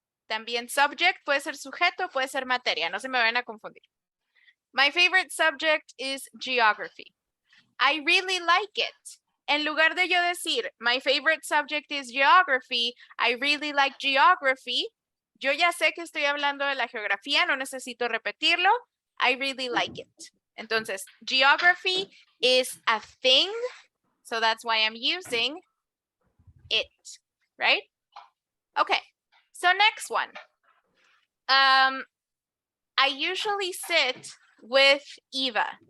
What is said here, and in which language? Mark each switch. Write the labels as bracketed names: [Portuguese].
[Spanish] También subject puede ser sujeto, puede ser materia. No se me vayan a confundir. [English] My favorite subject is geography. I really like it. En lugar de yo decir, my favorite subject is geography, I really like geography, yo ya sé que estoy hablando de la geografía, no necesito repetirlo. I really like it. Entonces, geography is a thing, so that's why I'm using it, right? Okay, so next one. I usually sit with Eva.